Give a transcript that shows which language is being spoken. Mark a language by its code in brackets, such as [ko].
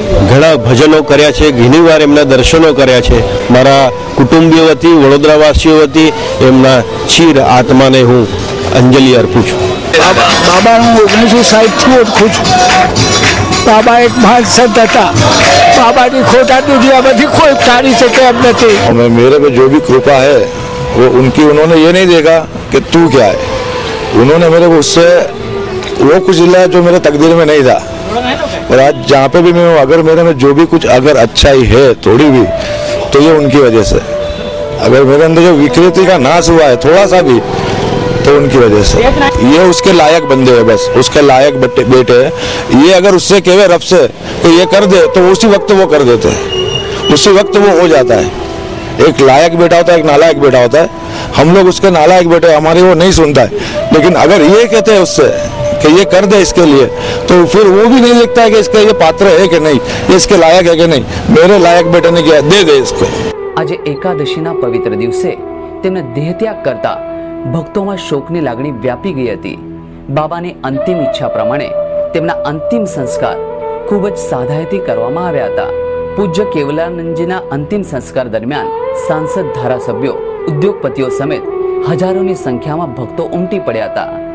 [gu] ઘણા ભજનો કર્યા છે, ઘણી વાર એમના દર્શનો કર્યા છે. મારા કુટુંબીઓ વતી, વડોદરાવાસીઓ વતી એમના ચીર આત્માને હું અંજલિ અર્પું છું. બાબાનું 1960થી ઓળખું છું. બાબા એક મહાન સંત હતા. બાબાની ખોટા દુનિયામાંથી કોઈ કાઢી શકે એમ નથી. [hi] मेरे पे जो भी कृपा है वो उनकी, उन्होंने ये नहीं देखा कि तू क्या है, उन्होंने मेरे को उससे वो कुछ दिलाया जो मेरे तकदीर में नहीं था. और आज जहाँ पे भी मैं हूँ, अगर मेरे में जो भी कुछ अगर अच्छाई है थोड़ी भी, तो ये उनकी वजह से. अगर मेरे अंदर जो विकृति का नाश हुआ है थोड़ा सा भी, तो उनकी वजह से. ये उसके लायक बंदे हैं, बस उसके लायक बेटे हैं. ये अगर उससे कहे रब से कि ये कर दे, तो उसी वक्त वो कर देते हैं, उसी वक्त वो हो जाता है. एक लायक बेटा होता है, एक नालायक बेटा होता है. हम लोग उसके नालायक बेटे, हमारी वो नहीं सुनता है. लेकिन अगर ये कहते हैं उससे कि ये कर दे इसके लिए, तो फिर वो भी नहीं देखता है कि इसका ये पात्र है कि नहीं, ये इसके लायक है कि नहीं. मेरे लायक बेटे ने किया, दे दे इसको. [gu] આજે એકાદશીના પવિત્ર દિવસે તેમને દેહત્યાગ કરતા ભક્તોમાં શોકની લાગણી વ્યાપી ગઈ હતી. બાબાની અંતિમ ઈચ્છા પ્રમાણે તેમના અંતિમ સંસ્કાર ખૂબ જ સાદાઈથી કરવામાં આવ્યા હતા. પૂજ્ય કેવલાનંદજીના અંતિમ સંસ્કાર દરમિયાન સાંસદ, ધારાસભ્યો, ઉદ્યોગપતિઓ સમેત હજારોની સંખ્યામાં ભક્તો ઉમટી પડ્યા હતા.